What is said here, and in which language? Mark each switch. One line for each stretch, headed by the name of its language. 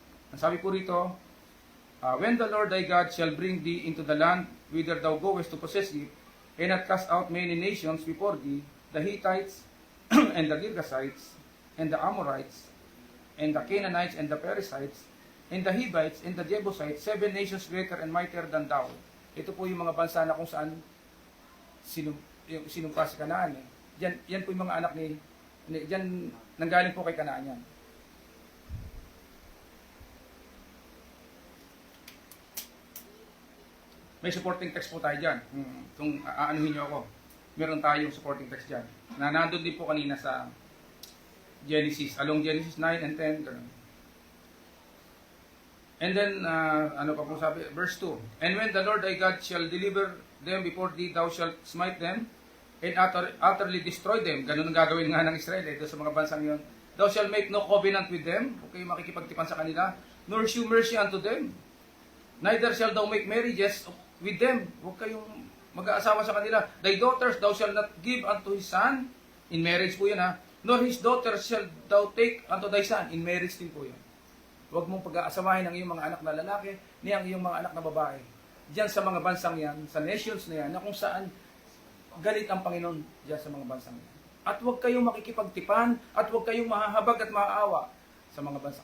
Filipino: Ang sabi po rito,
English: When the Lord thy God shall bring thee into the land whither thou goest to possess it, and not cast out many nations before thee, the Hittites, and the Girgashites, and the Amorites, and the Canaanites, and the Perizzites, and the Hivites, and the Jebusites, 7 nations greater and mightier than thou.
Filipino: Ito po yung mga bansa na kung saan sinumpa si Kanaan. Yan po yung mga anak yan, nanggaling po kay Kanaan yan. May supporting text po tayo dyan. Kung aanuhin nyo ako, meron tayong supporting text dyan. Na nandun din po kanina sa Genesis, along Genesis 9 and 10. And then, ano pa po sabi? Verse 2.
English: And when the Lord thy God shall deliver them before thee, thou shalt smite them, and utterly destroy them.
Filipino: Ganun ang gagawin nga ng Israel, doon sa mga bansang yon.
English: Thou shalt make no covenant with them.
Filipino: Okay, makikipagtipan sa kanila.
English: Nor shew mercy unto them. Neither shall thou make marriages with them.
Filipino: Huwag kayong mag-aasawa sa kanila.
English: Thy daughters thou shalt not give unto his son.
Filipino: In marriage po yun ha.
English: Nor his daughters shall thou take unto thy son.
Filipino: In marriage din po yun. Huwag mong pag-aasawahin ang iyong mga anak na lalaki ni ang iyong mga anak na babae. Diyan sa mga bansang yan, sa nations na yan, na kung saan galit ang Panginoon diyan sa mga bansang yan. At huwag kayong makikipagtipan at huwag kayong mahahabag at maaawa sa mga bansa.